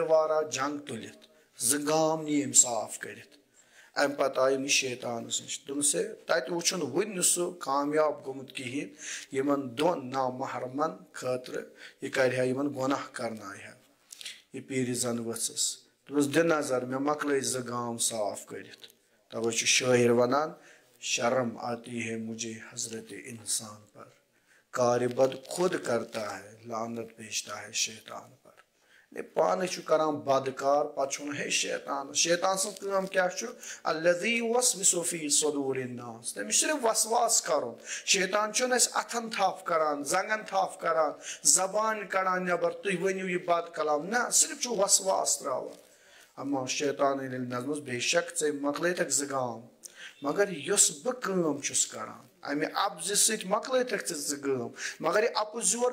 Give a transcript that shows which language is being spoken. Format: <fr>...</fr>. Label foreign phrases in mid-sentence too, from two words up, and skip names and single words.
<ks>وارا جنگ تُلِتھ 2 گام نی أمۍ صاف کٔرِتھ اَمہِ پتہٕ آے أمِس شیطانس نِش دوٚپُس ہے تَتہِ وٕچھُن وٕنہِ نہٕ سُہ کامیاب گوٚمُت کِہیٖنۍ یِمن 2 نامحرمن خٲطرٕ یہِ کرِ ہا یِمن گۄناہ کرنایہِ ہا یہِ پیٖرِ زن ؤژھٕس دوٚپُس دِ نظر مےٚ مۄکلٲے 2 گام صاف کٔرِتھ تَوے چھُ شٲعر ونان</ks> <ur>شرم آتی ہے مجھے حضرت انسان پر کارِ بد خود کرتا ہے لعنت بھیجتا ہے شیطان پر</ur> <ks>پانے چھُ کران بدکار پتہٕ چھُ ونان ہے شیطان سٕنٛز کٲم کیاہ چھُ</ks> <ar>الذی یوسوسُ فی صدور الناس</ar> <ks>تٔمِس چھُ صرف وسواس کرُن شیطان چھُنہٕ اَسہِ اَتھن تھپھ کران زنٛگن تھپھ کران زبانہِ کڑان نٮ۪بر تُہۍ ؤنِو یہِ بد کلام نہ صرف چھُ وسواس تراوان اما شیطان ییٚلہِ نظمس بے شک ژےٚ مۄکلٲیتھکھ 2 گام مگر یۄس بہٕ کٲم چھُس کران امہِ اپزِ سۭتۍ مۄکلٲیتھکھ ژٕ 2 گام مگر یہِ اپُز یور</ks>